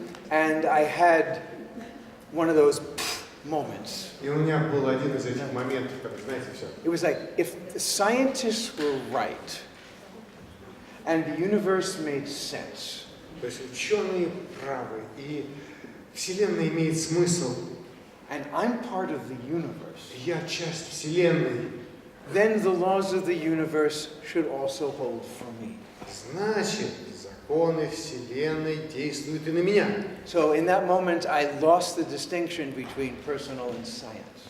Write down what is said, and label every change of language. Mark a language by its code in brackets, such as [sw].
[en] And I had one of those moments. [ru] И у меня был один из этих моментов, как знаете, все. [en] It was like, if the scientists were right, and the universe made sense, [ru] То есть ученые правы, и Вселенная имеет смысл. [en] and I'm part of the universe, [ru] Я часть Вселенной. [en] then the laws of the universe should also hold for me. [ru] Значит, законы Вселенной действуют и на меня. [en] So in that moment, I lost the distinction between personal and science.